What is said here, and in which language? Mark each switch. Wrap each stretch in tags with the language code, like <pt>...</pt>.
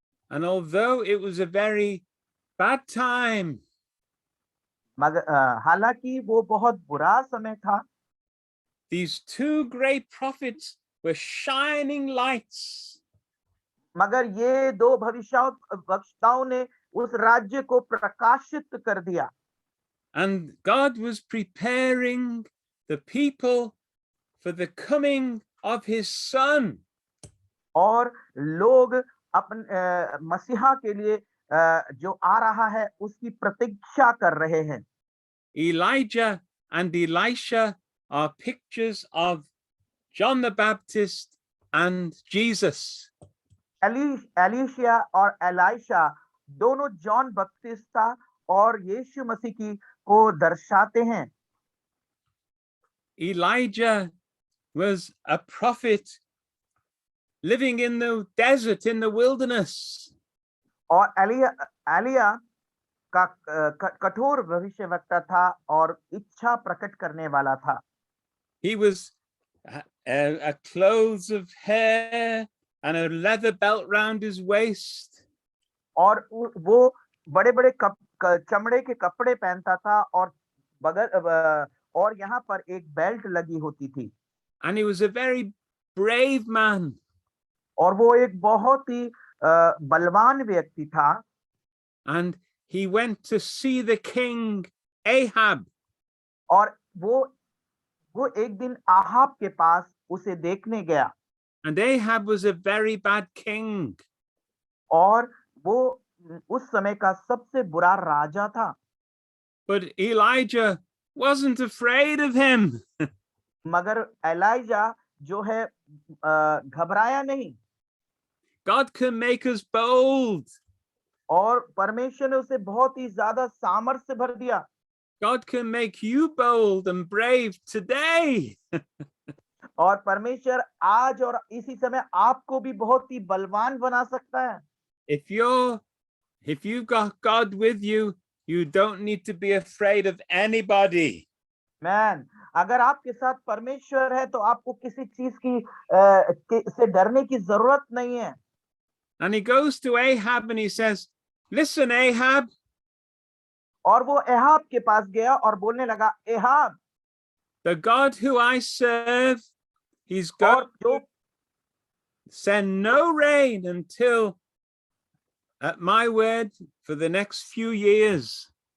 <en>And although it was a very bad time,</en> <hi>मगर हालांकि वो बहुत बुरा समय था,</hi> <en>these 2 great prophets were shining lights.</en> <hi>मगर ये 2 भविष्यवक्ताओं ने उस राज्य को प्रकाशित कर दिया।</hi> <en>And God was preparing the people for the coming of his son.</en> <hi>और लोग अपन मसीहा के लिए जो आ रहा है उसकी प्रतीक्षा कर रहे हैं।</hi> <en>Elijah and Elisha are pictures of John the Baptist and Jesus.</en> <hi>Alicia और एलाइशा दोनों जॉन बपतिस्ता और यीशु मसीह की को दर्शाते हैं।</hi> <en>Elijah was a prophet living in the desert, in the wilderness.</en> <hi>और एलिया का कठोर भविष्यवक्ता था और इच्छा प्रकट करने वाला था।</hi> <en>He was a clothes of hair and a leather belt round his waist.</en> <hi>और वो बड़े बड़े चमड़े के कपड़े पहनता था और बगल और यहाँ पर एक बेल्ट लगी होती थी।</hi> <en>And he was a very brave man.</en> <hi>और वो एक बहुत ही बलवान व्यक्ति था।</hi> <en>And he went to see the king Ahab.</en> <hi>और वो एक दिन आहाब के पास उसे देखने गया।</hi> <en>And Ahab was a very bad king.</en> <hi>और वो उस समय का सबसे बुरा राजा था।</hi> <en>But Elijah wasn't afraid of him.</en> <hi>मगर एलाइजा जो है घबराया नहीं।</hi> <en>God can make us bold.</en> <hi>और परमेश्वर ने उसे बहुत ही ज्यादा सामर्थ्य भर दिया।</hi> <en>God can make you bold and brave today.</en> <hi>और परमेश्वर आज और इसी समय आपको भी बहुत ही बलवान बना सकता है।</hi> <en>If you've got God with you, you don't need to be afraid of anybody.</en> <hi>Man, अगर आपके साथ परमेश्वर है तो आपको किसी चीज की से डरने की जरूरत नहीं है।</hi> <en>And he goes to Ahab and he says, "Listen, Ahab."</en> <hi>और वो एहाब के पास गया और बोलने लगा, एहाब,</hi> <en>the God who I serve, he's going to send no rain until at my word for the next few years.</en>